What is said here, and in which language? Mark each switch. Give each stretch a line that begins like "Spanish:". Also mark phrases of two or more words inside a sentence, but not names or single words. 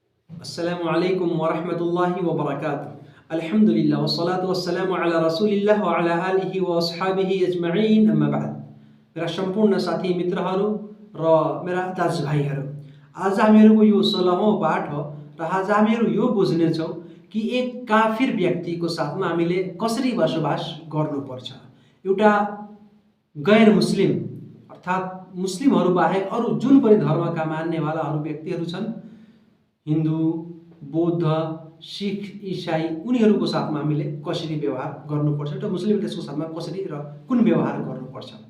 Arabic: السلام عليكم ورحمة الله وبركاته. الحمد لله والصلاة والسلام على رسول الله وعلى آله وأصحابه أجمعين، أما بعد.
Nepali: मेरा सम्पूर्ण साथी मित्रहरू र मेरा दाजुभाइहरू, आज हामीहरूको यो 16औं पाठ हो र आज हामीहरू यो बुझ्नेछौँ कि एक काफिर व्यक्तिको साथमा हामीले कसरी बसोबास गर्नुपर्छ। एउटा गैर मुस्लिम अर्थात् मुस्लिमहरू बाहेक अरू जुन पनि धर्मका मान्नेवालाहरू व्यक्तिहरू छन्, हिन्दू, बौद्ध, सिख, इसाई, उनीहरूको साथमा हामीले कसरी व्यवहार गर्नुपर्छ, एउटा मुस्लिम देशको साथमा कसरी र कुन व्यवहार गर्नुपर्छ,